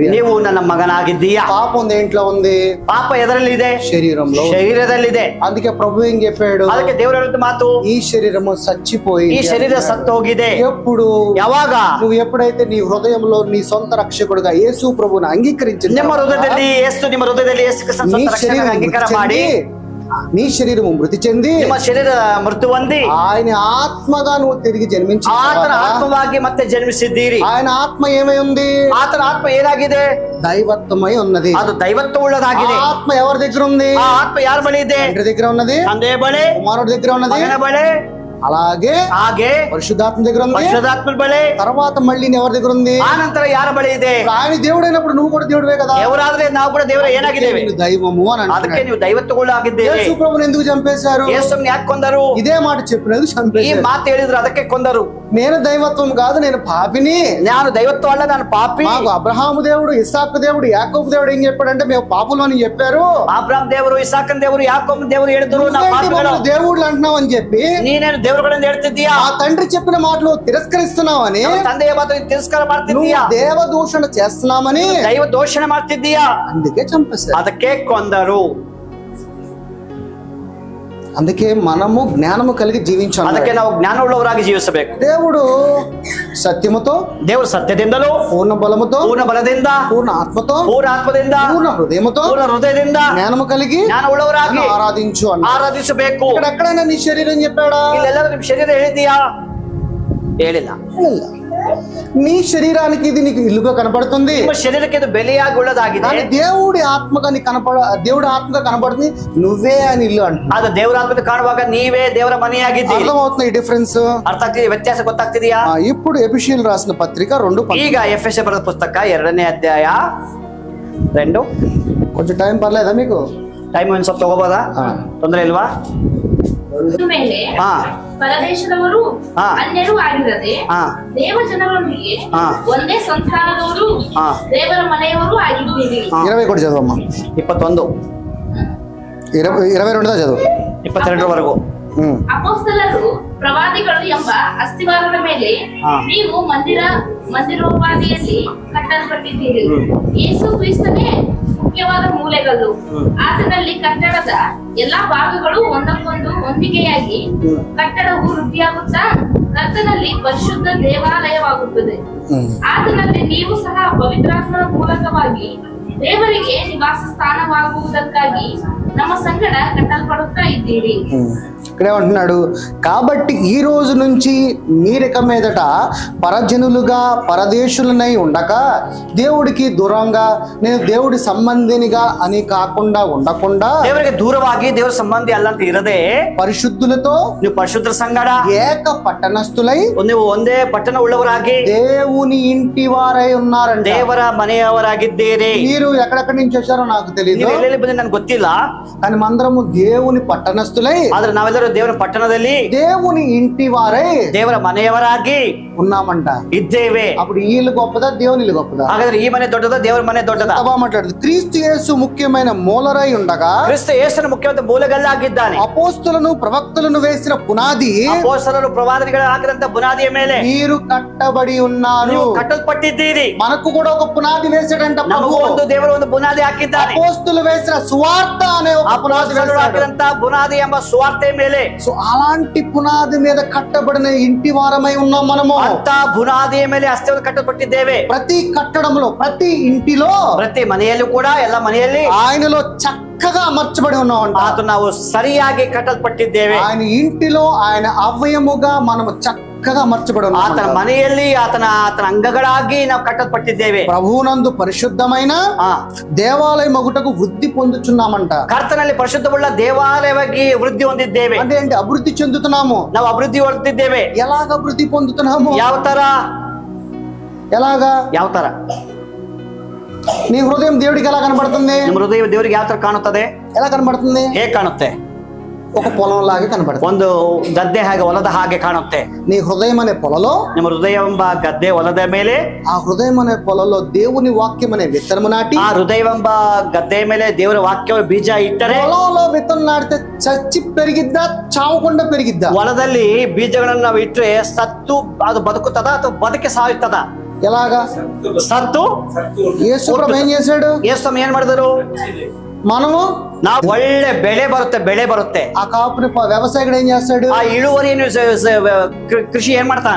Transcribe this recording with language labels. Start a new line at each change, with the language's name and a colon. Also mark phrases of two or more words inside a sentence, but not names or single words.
Kannada: ನೀವು ನನ್ನ ಮಗನಾಗಿದ್ದೀಯಾ.
Telugu: పాపం దేంట్లో ఉంది?
Kannada: ಪಾಪ ಎದರಲ್ಲಿ ಇದೆ?
Telugu: శరీరంలో,
Kannada: ಶರೀರದಲ್ಲಿದೆ.
Telugu: అందుకే ప్రభు ఏం చెప్పాడు?
Kannada: ಅದಕ್ಕೆ ದೇವ್ರು ಹೇಳಿದ ಮಾತು,
Telugu: ఈ శరీరము చచ్చిపోయి,
Kannada: ಈ ಶರೀರ ಸತ್ತು ಹೋಗಿದೆ.
Telugu: ఎప్పుడు?
Kannada: ಯಾವಾಗ?
Telugu: నువ్వు ఎప్పుడైతే నీ హృదయంలో నీ సొంత రక్షకుడుగా యేసు ప్రభువుని అంగీకరించిన
Kannada: ನಿಮ್ಮ ಹೃದಯದಲ್ಲಿ ಯೇಸು ಕ್ರಿಸ್ತನ ಸ್ವಂತ ರಕ್ಷಕನಾಗಿ ಅಂಗೀಕಾರ ಮಾಡಿ,
Telugu: నీ శరీరము మృతి చెంది,
Kannada: ನಿಮ್ಮ ಶರೀರ ಮೃತ್ಯು ಹೊಂದಿ,
Telugu: ఆయన ఆత్మగా నువ్వు తిరిగి జన్మించి,
Kannada: ಆತನ ಆತ್ಮವಾಗಿ ಮತ್ತೆ ಜನ್ಮಿಸಿದ್ದೀರಿ.
Telugu: ఆయన ఆత్మ ఏమై ఉంది?
Kannada: ಆತನ ಆತ್ಮ ಏನಾಗಿದೆ?
Telugu: దైవత్వమై ఉన్నది.
Kannada: ಅದು ದೈವತ್ವ ಉಳ್ಳದಾಗಿದೆ.
Telugu: ఆత్మ ఎవరి దగ్గర ఉంది?
Kannada: ಆ ಆತ್ಮ ಯಾರ ಬಳಿ ಇದೆ?
Telugu: తండ్రి దగ్గర ఉన్నది,
Kannada: ತಂದೆಯ ಬಳಿ,
Telugu: కుమారుడి దగ్గర ఉన్నది,
Kannada: ಮಗನ ಬಳಿ,
Telugu: అలాగే పరిశుద్ధాత్మ దగ్గర ఉంది,
Kannada: ಪರಿಶುದ್ಧಾತ್ಮ ಬಳಿ.
Telugu: తర్వాత మళ్ళీ ఎవరి దగ్గర ఉంది?
Kannada: ఆ ನಂತರ ಯಾರ ಬಳಿ ಇದೆ?
Telugu: ఆయన దేవుడైనప్పుడు నువ్వు కూడా దేవుడివే కదా.
Kannada: ದೇವರಾದ್ರೆ ನಾವು ಕೂಡ ದೇವರ ಏನಾಗಿದ್ದೇವೆ?
Telugu: దైవము అని అంటున్నాడు.
Kannada: ಅದಕ್ಕೆ ನೀವು ದೈವತ್ವಗಳು ಆಗಿದ್ದೇವೆ.
Telugu: యేసు ప్రభువుని ఎందుకు చంపేశారు?
Kannada: యేసుని ಯಾಕೆ ಕೊಂದರು?
Telugu: ఇదే మాట చెప్పినది
Kannada: ಈ
Telugu: చంపేశారు.
Kannada: ಮಾತು ಹೇಳಿದ್ರು ಅದಕ್ಕೆ ಕೊಂದರು.
Telugu: నేను దైవత్వం కాదు, నేను పాపిని.
Kannada: ನಾನು దైవత్వ ಅಲ್ಲ, ನಾನು పాపి.
Telugu: మాకు అబ్రహాము దేవుడు, ఇస్సాకు దేవుడు, యాకోబు దేవుడు ఏం చెప్పాడంటే మేము పాపులు అని చెప్పారు.
Kannada: ಅಬ್ರಹಾಂ ದೇವರು, ಇಸಾಕನ್ ದೇವರು, ಯಾಕೋಬ ದೇವರು ಹೇಳಿದ್ರು ನಾವು ಪಾಪಿಗಳು.
Telugu: దేవుళ్ళు అంటున్నావు అని చెప్పి
Kannada: ನೀನೇನು ದೇವರುಗಳನ್ನು ಹೇಳ್ತಿದ್ದೀಯಾ?
Telugu: ఆ తండ్రి చెప్పిన మాటలు తిరస్కరిస్తున్నావని,
Kannada: ತಂದೆಯ ಮಾತು ತಿರಸ್ಕಾರ ಮಾಡ್ತಿದ್ದೀಯಾ?
Telugu: దేవ దూషణ చేస్తున్నామని,
Kannada: ದೈವ ದೂಷಣೆ ಮಾಡ್ತಿದ್ದೀಯಾ?
Telugu: అందుకే చంపేశారు.
Kannada: ಅದಕ್ಕೆ ಕೊಂದರು.
Telugu: అందుకే మనము జ్ఞానము కలిగి జీవించాలి.
Kannada: ಅದಕ್ಕೆ ನಾವು ಜ್ಞಾನವುಳ್ಳವರಾಗಿ ಜೀವಿಸಬೇಕು.
Telugu: దేవుడు సత్యముతో,
Kannada: ದೇವರು ಸತ್ಯದಿಂದಲೂ,
Telugu: పూర్ణ బలముతో,
Kannada: ಪೂರ್ಣ ಬಲದಿಂದ,
Telugu: పూర్ణ ఆత్మతో,
Kannada: ಪೂರ್ಣ ಆತ್ಮದಿಂದ,
Telugu: పూర్ణ హృదయముతో,
Kannada: ಪೂರ್ಣ ಹೃದಯದಿಂದ
Telugu: జ్ఞానము కలిగి
Kannada: ಜ್ಞಾನವುಳ್ಳವರಾಗಿ
Telugu: ఆరాధించు అన్నాడు.
Kannada: ಆರಾಧಿಸಬೇಕು.
Telugu: ఇక్కడ ఎక్కడైనా నీ శరీరం చెప్పాడా?
Kannada: ಇಲ್ಲೆಲ್ಲರೂ ನಿಮ್ ಶರೀರ ಹೇಳಿದೀಯಾ? ಹೇಳಿಲ್ಲ.
Telugu: నీ శరీరానికి ఇది నీకు ఇల్లుగా కనపడుతుంది,
Kannada: ನಿಮ್ಮ ಶರೀರಕ್ಕೆ ಇದು ಬೆಲೆಯಾಗಿ ಉಳ್ಳದಾಗಿದೆ.
Telugu: దేవుడి ఆత్మగా నీకు దేవుడి ఆత్మగా కనపడుతుంది, నువ్వే అని ఇల్లు అంటున్నా.
Kannada: ಅದು ದೇವರ ಆತ್ಮದ ಕಾಣುವಾಗ ನೀವೇ ದೇವರ ಮನೆಯಾಗಿದ್ದೀರಿ.
Telugu: అర్థమవుతుంది ఈ డిఫరెన్స్?
Kannada: ಅರ್ಥ ಆಗ್ತಿದೆ? ವ್ಯತ್ಯಾಸ ಗೊತ್ತಾಗ್ತಿದೆಯಾ?
Telugu: ఇప్పుడు ఎఫెసీయులు రాసిన పత్రిక 2
Kannada: ಈಗ ಎಫೆಸ ಬರೆದ ಪುಸ್ತಕ 2ನೇ ಅಧ್ಯಾಯ 2.
Telugu: కొంచెం టైం పర్లేదా మీకు?
Kannada: ಟೈಮ್ ಒಂದ್ ಸ್ವಲ್ಪ ತಗೋಬೋದಾ? ತೊಂದ್ರೆ ಇಲ್ವಾ? ಮೇಲೆ ಪರದೇಶದವರು ಅನ್ಯರು ಆಗಿರದೆ ದೇವ ಜನರೊಂದಿಗೆ ಒಂದೇ ಸಂಸ್ಥಾನದವರು, ದೇವರ ಮನೆಯವರು ಆಗಿದ್ದೀರಿ.
Telugu: 20 కూడా చదవమ్మా. 21 22 చదువు. 22
Kannada: ಅಪೊಸ್ತಲರು ಪ್ರವಾದಿಗಳು ಎಂಬ ಅಸ್ತಿವಾರದ ಮೇಲೆ ನೀವು ಮಂದಿರೋಪಾದಿಯಲ್ಲಿ ಕಟ್ಟಲ್ಪಟ್ಟಿದ್ದೀರಿ. ಯೇಸು ಕ್ರಿಸ್ತನೇ ಮುಖ್ಯವಾದ ಮೂಲೆಗಲ್ಲು. ಆತನಲ್ಲಿ ಕಟ್ಟಡದ ಎಲ್ಲಾ ಭಾಗಗಳು ಒಂದಕ್ಕೊಂದು ಹೊಂದಿಕೆಯಾಗಿ ಕಟ್ಟಡವು ವೃದ್ಧಿಯಾಗುತ್ತಾ ಕರ್ತನಲ್ಲಿ ಪರಿಶುದ್ಧ ದೇವಾಲಯವಾಗುತ್ತದೆ. ಆತನಲ್ಲಿ ನೀವು ಸಹ ಪವಿತ್ರಾತ್ಮನ ಮೂಲಕವಾಗಿ ದೇವರಿಗೆ ನಿವಾಸ ಸ್ಥಾನವಾಗುವುದಕ್ಕಾಗಿ ನಮ್ಮ ಸಂಗಡ కట్టల్పడుతా ఇದ್ದೀರಿ.
Telugu: ఇక్కడే అంటున్నాడు, కాబట్టి ఈ రోజు నుంచి మీరిక మీదట పరజనులుగా పరదేశులనై ఉండక దేవుడికి దూరంగా నేను దేవుడి సంబంధినిగా అని కాకుండా ఉండకుండా
Kannada: ದೇವರಿಗೆ ದೂರವಾಗಿ ದೇವರ ಸಂಬಂಧಿ ಅಲ್ಲಂತ ಇರದೆ
Telugu: పరిశుద్ధులతో
Kannada: ನೀವು ಪರಿಶುದ್ಧರ ಸಂಗಡ
Telugu: ఏక పట్టణస్థులై
Kannada: ನೀವು ಒಂದೇ ಪಟ್ಟಣ ಉಳ್ಳವರಾಗಿ
Telugu: దేవుని ఇంటి వారై ఉన్నారంట.
Kannada: ದೇವರ మನೆಯವರಾಗಿದ್ದೀರಿ.
Telugu: మీరు ఎక్కడెక్కడి నుంచి వచ్చారో నాకు తెలియదు,
Kannada: ನೀವು ಎಲ್ಲೆಲ್ಲಿ ಬಂದ್ರೆ ನನಗೆ ಗೊತ್ತಿಲ್ಲ.
Telugu: కానీ మందరము దేవుని పట్టణస్థులై
Kannada: ಆದ್ರೆ ನಾವೆಲ್ಲರೂ ದೇವರ ಪಟ್ಟಣದಲ್ಲಿ
Telugu: దేవుని ఇంటి వారై
Kannada: ದೇವರ ಮನೆಯವರಾಗಿ
Telugu: ఉన్నామంట.
Kannada: ಇದ್ದೇವೆ.
Telugu: అప్పుడు వీళ్ళు గొప్పదా దేవుని ఇల్లు గొప్పదా?
Kannada: ಹಾಗಾದ್ರೆ ಈ ಮನೆ ದೊಡ್ಡದ ದೇವರ ಮನೆ ದೊಡ್ಡದ?
Telugu: మాట్లాడుతుంది క్రీస్తు యేసు ముఖ్యమైన మూలరై ఉండగా
Kannada: ಕ್ರಿಸ್ತ ಯೇಸುವಿನ ಮುಖ್ಯವಾದ ಮೂಲಗಲ್ಲಾಗಿದ್ದಾನೆ.
Telugu: అపోస్తులను ప్రవక్తలను వేసిన పునాది
Kannada: ಅಪೊಸ್ತಲರು ಪ್ರವಾದಿಗಳು ಹಾಕಿದಂತ ಬುನಾದಿಯ ಮೇಲೆ
Telugu: మీరు కట్టబడి ఉన్నారు.
Kannada: ನೀವು ಕಟ್ಟಲ್ಪಟ್ಟಿದ್ದೀರಿ.
Telugu: మనకు కూడా ఒక పునాది వేసాడంట
Kannada: ನಮಗೂ
Telugu: ప్రభువు.
Kannada: ಒಂದು ದೇವರು ಒಂದು ಬುನಾದಿ ಹಾಕಿದ್ದಾನೆ.
Telugu: అపోస్తులు వేసిన సువార్త అనే ఒక పునాది
Kannada: ಅಪೊಸ್ತಲರು
Telugu: వేశాడు.
Kannada: ಹಾಕಿದಂತ ಬುನಾದಿ ಎಂಬ ಸುವಾರ್ತೆ ಮೇಲೆ
Telugu: సో అలాంటి పునాది మీద కట్టబడిన ఇంటి వారమై ఉన్నాం మనము.
Kannada: ಅಂತ ಬುನಾದಿಯ ಮೇಲೆ ಅಸ್ಥಿವನ್ನು ಕಟ್ಟಲ್ಪಟ್ಟಿದ್ದೇವೆ.
Telugu: ప్రతి కట్టడంలో ప్రతి ఇంటిలో
Kannada: ಪ್ರತಿ ಮನೆಯಲ್ಲೂ ಕೂಡ ಎಲ್ಲ ಮನೆಯಲ್ಲಿ
Telugu: ఆయనలో చక్కగా అమర్చబడి ఉన్నామంట.
Kannada: ಆತ ನಾವು ಸರಿಯಾಗಿ ಕಟ್ಟಲ್ಪಟ್ಟಿದ್ದೇವೆ.
Telugu: ఆయన ఇంటిలో ఆయన అవయముగా మనము చక్కగా అమర్చబడి ఉన్నాం.
Kannada: ಆತನ ಮನೆಯಲ್ಲಿ ಆತನ ಅಂಗಗಳಾಗಿ ನಾವು ಕಟ್ಟಲ್ಪಟ್ಟಿದ್ದೇವೆ.
Telugu: ప్రభువునందు పరిశుద్ధమైన దేవాలయ మగుటకు వృద్ధి పొందుచున్నామంట.
Kannada: ಕರ್ತನಲ್ಲಿ ಪರಿಶುದ್ಧವುಳ್ಳ ದೇವಾಲಯವಾಗಿ ವೃದ್ಧಿ ಹೊಂದಿದ್ದೇವೆ.
Telugu: అంటే ఏంటి? అభివృద్ధి చెందుతున్నాము.
Kannada: ನಾವು ಅಭಿವೃದ್ಧಿ ಹೊಂದಿದ್ದೇವೆ.
Telugu: ఎలాగ అభివృద్ధి పొందుతున్నాము?
Kannada: ಯಾವ ತರ?
Telugu: ఎలాగా?
Kannada: ಯಾವ ತರ?
Telugu: నీ హృదయం దేవుడికి ఎలా కనబడుతుంది?
Kannada: ನಿಮ್ಮ ಹೃದಯ ದೇವರಿಗೆ ಯಾವ ತರ ಕಾಣುತ್ತದೆ?
Telugu: ఎలా కనబడుతుంది?
Kannada: ಹೇಗೆ ಕಾಣುತ್ತೆ?
Telugu: ఒక పొలం లాగే కనబడుతుంది.
Kannada: ಒಂದು ಗದ್ದೆ ಹಾಗೆ ಹೊಲದ ಹಾಗೆ ಕಾಣುತ್ತೆ.
Telugu: నీ హృదయం అనే పొలలో,
Kannada: ನಿಮ್ಮ ಹೃದಯ ಎಂಬ ಗದ್ದೆ ಹೊಲದ ಮೇಲೆ
Telugu: ఆ హృదయం అనే పొలలో దేవుని వాక్యం అనే విత్తనము నాటి
Kannada: ಆ ಹೃದಯವೆಂಬ ಗದ್ದೆ ಮೇಲೆ ದೇವರ ವಾಕ್ಯ ಬೀಜ ಇಟ್ಟರೆ
Telugu: పొలంలో విత్తనం నాటితే చచ్చి పెరిగిద్దా చావకుండా పెరిగిద్దా?
Kannada: ಹೊಲದಲ್ಲಿ ಬೀಜಗಳನ್ನು ನಾವು ಇಟ್ಟರೆ ಸತ್ತು ಅದು ಬದುಕುತ್ತದ ಅಥವಾ ಬದುಕಿ ಸಾಯುತ್ತದ?
Telugu: ఎలాగా?
Kannada: ಸತ್ತು.
Telugu: యేసు ప్రభు ఏం చేశాడు?
Kannada: ಯೇಸು ಏನ್ ಮಾಡಿದರು?
Telugu: మనము
Kannada: ನಾವು ಒಳ್ಳೆ ಬೆಳೆ ಬರುತ್ತೆ.
Telugu: ఆ కాపుని వ్యవసాయకుడు ఏం చేస్తాడు?
Kannada: ಆ ಇಳುವರಿಯನ್ನು ಕೃಷಿ ಏನ್ ಮಾಡ್ತಾನೆ?